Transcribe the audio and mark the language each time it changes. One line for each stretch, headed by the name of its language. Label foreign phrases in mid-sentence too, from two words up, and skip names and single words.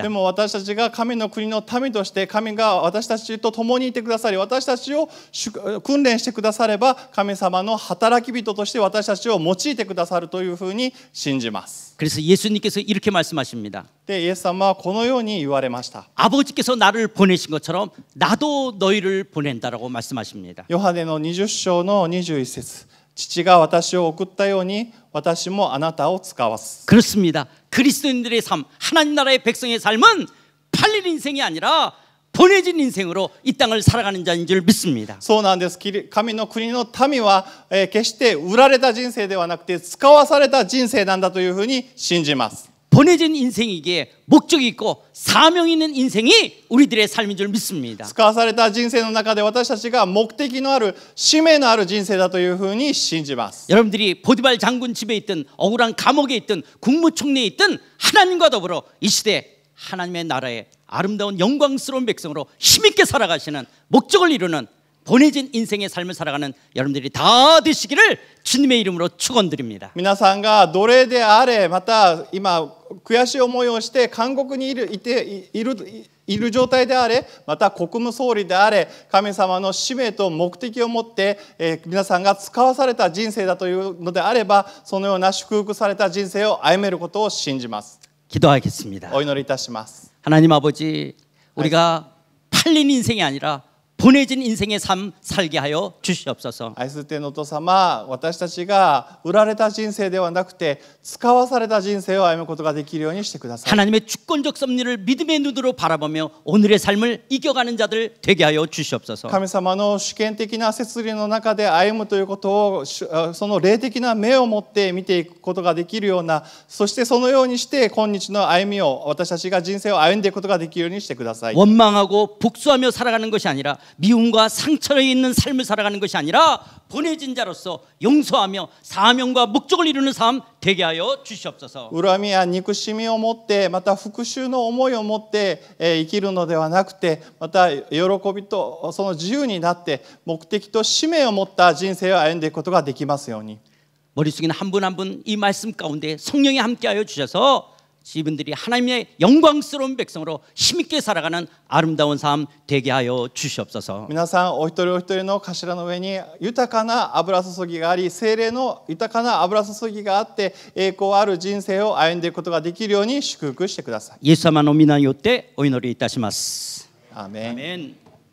Japanese: でも私たちが神の国の民として神が私たちと共にいてくださり私たちを訓練してくだされば神様の働き人として私たちを用いてくださるというふうに信じます。
Korean: 그래서 예수님께서 이렇게 말씀하십니다.
Japanese: でイエス様はこのように言われました。
Korean: 아버지께서 나를 보내신 것처럼 나도 너희를 보낸다라고 말씀하십니다.
Japanese: ヨハネの20章の21節、父が私を送ったように私もあなたを使わす。
Korean: 그렇습니다. 그리스도인들의 삶, 하나님 나라의 백성의 삶은 팔릴 인생이 아니라 보내진 인생으로 이 땅을 살아가는 자인 줄 믿습니다.
Japanese: そうなんです。神の国の民は決して売られた人生ではなくて使わされた人生なんだというふうに信じます。
Korean: 보내진 인생이기에 목적이 있고 사명이 있는 인생이 우리들의 삶인 줄 믿습니다.
Japanese: 使わされた人生の中で私たちが目的のある使命のある人生だというふうに信じます。
Korean: 여러분들이 보디발 장군 집에 있든 억울한 감옥에 있든 국무총리에 있든 하나님과 더불어 이 시대 하나님의 나라의 아름다운 영광스러운 백성으로 힘있게 살아가시는 목적을 이루는 보내진 인생의 삶을 살아가는 여러분들이 다 되시기를 주님의 이름으로 축원드립니다.
Japanese: 皆さんが奴隷であれ、また今悔しい思いをして韓国にいる状態であれ、また国務総理であれ、神様の使命と目的を持って、皆さんが使わされた人生だというのであれば、そのような祝福された人生を歩めることを信じます。
Korean: 기도하겠습니다.
Japanese: お祈りいたします。
Korean: 하나님 아버지, 우리가 팔린 인생이 아니라 보내진 인생의 삶 살게 하여 주시옵소서.
Japanese: 愛する天のお父様、私たちが売られた人生ではなくて使わされた人生を歩むことができるようにしてください。
Korean: 하나님의 주권적 섭리를 믿음의 눈으로 바라보며 오늘의 삶을 이겨가는 자들 되게 하여 주시옵소서.
Japanese: 神様の主権的な摂理の中で歩むということをその霊的な目を持って見ていくことができるような、そしてそのようにして今日の歩みを私たちが人生を歩んでいくことができるようにしてください。
Korean: 원망하고 복수하며 살아가는 것이 아니라 미움과 상처에 있는 삶을 살아가는 것이 아니라 보내진 자로서 용서하며 사명과 목적을 이루는 삶 되게 하여 주시옵소서.
Japanese: 恨みや憎しみを持って、また復讐の思いを持って生きるのではなくて、また喜びとその自由になって目的と使命を持った人生を歩んでいくことができますように。
Korean: 머릿속에는 한 분 한 분 이 말씀 가운데 성령이 함께하여 주셔서 이분들이 하나님의 영광스러운 백성으로 힘있게 살아가는 아름다운 삶 되게 하여 주시옵소서.
Japanese: 皆さんお一人お一人の頭の上に豊かな油注ぎがあり、聖霊の豊かな油注ぎがあって栄光ある人生を歩んでいくことができるように祝福してください。 예수様の皆によってお祈りいたします。アーメン。アーメン。